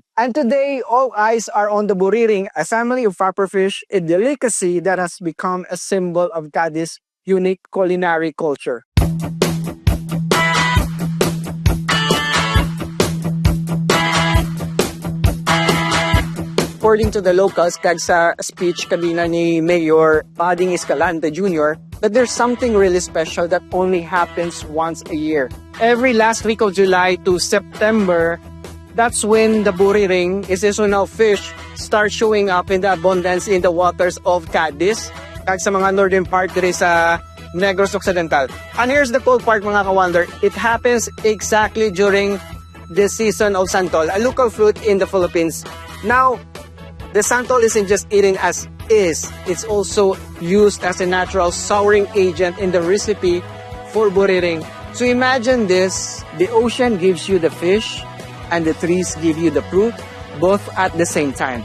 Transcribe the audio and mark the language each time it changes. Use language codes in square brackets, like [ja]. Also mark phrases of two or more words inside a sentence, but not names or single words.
[en] And today, all eyes are on the Buriring, a family of pufferfish, a delicacy that has become a symbol of Cadiz's unique culinary culture. According to the locals, [hil] kag sa speech kanina ni Mayor Bading Escalante Jr., [en] that there's something really special that only happens once a year. Every last week of July to September, that's when the buriring, a seasonal fish, start showing up in the abundance in the waters of Cadiz, [hil] kag sa mga northern part diri sa Negros Occidental. [en] And here's the cool part [hil] mga ka-wonder, [en] it happens exactly during the season of santol, a local fruit in the Philippines. Now, the santol isn't just eaten as is, it's also used as a natural souring agent in the recipe for buriring. So imagine this, the ocean gives you the fish and the trees give you the fruit, both at the same time.